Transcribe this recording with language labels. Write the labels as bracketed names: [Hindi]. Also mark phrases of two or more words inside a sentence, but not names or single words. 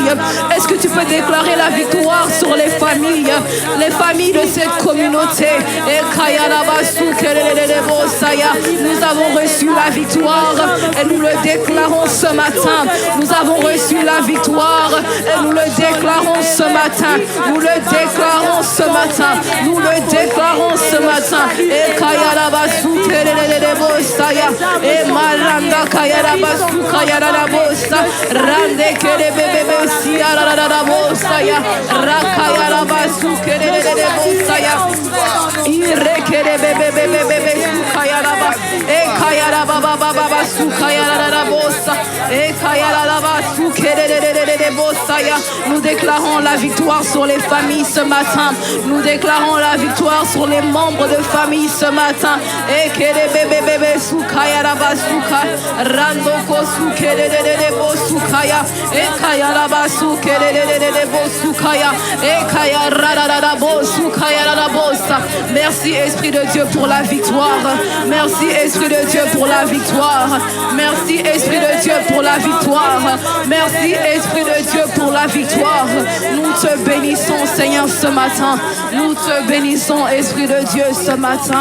[French] Est-ce que tu peux déclarer la victoire sur les familles de cette communauté? Nous avons reçu la victoire et nous le déclarons ce matin. Nous avons reçu la victoire et nous le déclarons ce matin. Nous le déclarons ce matin. Nous le déclarons ce matin. Et Kayarabasu Kerebosaya. Et Maranda Kayarabasu Kayarabosa. Rande Kerebebe Siarabosaya. Rakayarabasu Kerebosaya. Irekerebebe Sukayaraba. E Kayarababa Sukayarabosa. Et Kayarabasu Kerebosaya. Nous déclarons la victoire sur les familles ce matin. Nous déclarons la victoire sur les membres de famille ce matin. Et Kerebebe Sukayarabasuka. Randoko Sukerebosukaya. Et Kayarabasu Kerebosukaya. Et Kayarabosukayarabosa. Merci Esprit de Dieu pour la victoire. Merci Esprit de Dieu pour la victoire. Merci Esprit de Dieu pour la victoire. Merci Esprit de Dieu pour la victoire. Nous te bénissons Seigneur ce matin. Nous te bénissons Esprit de Dieu ce matin.